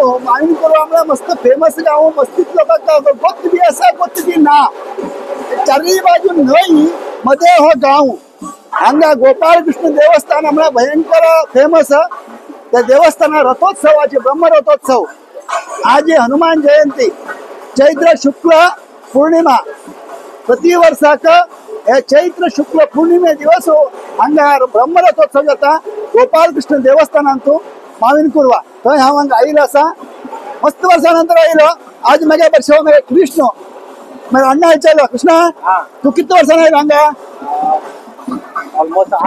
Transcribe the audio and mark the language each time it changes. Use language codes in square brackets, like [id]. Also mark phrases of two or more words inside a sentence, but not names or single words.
[kok] माविनी कुरवा म्हळ्यार मस्त फेमस गांव, मस्तीत लोकांक गोत बी आसा गोत बी ना। चारही बाजू न्हंय मध्ये हो गांव। हांगा गोपाळ कृष्ण देवस्थान म्हळ्यार भयंकर फेमस। त्या देवस्थानात रथोत्सवाचे ब्रह्म रथोत्सव। आज हनुमान जयंती चैत्र शुक्ल पूर्णिमा प्रति वर्षाक चैत्र शुक्ल पूर्णिमे दिवस हांगा ब्रह्म रथोत्सव जाता गोपाळ कृष्ण देवस्थानांतू माविनी कुरवा। थंय हांव हांगा आयिल्लो आसा, मस्त वर्सानंतर आयिल्लो। आज म्हागे बरसो म्हागे कृष्ण म्हाका अण्णा विचारलो, कृष्णा तू किती वर्सान आयला हांगा? [en] ऑलमोस्ट 8